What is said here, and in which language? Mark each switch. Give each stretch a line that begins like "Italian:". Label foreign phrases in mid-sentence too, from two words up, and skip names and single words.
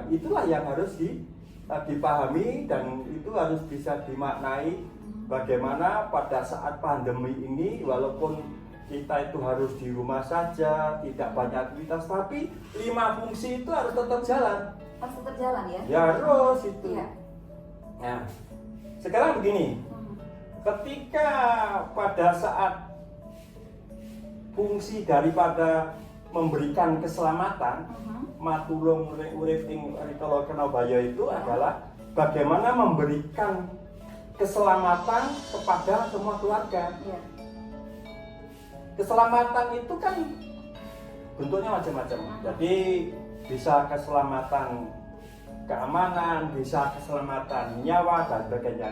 Indonesian: Itulah yang harus dipahami dan itu harus bisa dimaknai bagaimana pada saat pandemi ini walaupun kita itu harus di rumah saja, tidak banyak aktivitas, tapi 5 fungsi itu harus tetap jalan. Harus tetap jalan ya? Ya harus itu. Iya. Nah, sekarang begini, ketika pada saat fungsi daripada memberikan keselamatan,
Balinese: matulung urip ing rikala kenabaya
Indonesian: itu adalah bagaimana memberikan keselamatan kepada semua keluarga. Keselamatan itu kan bentuknya macam-macam. Jadi bisa keselamatan keamanan, bisa keselamatan nyawa dan sebagainya.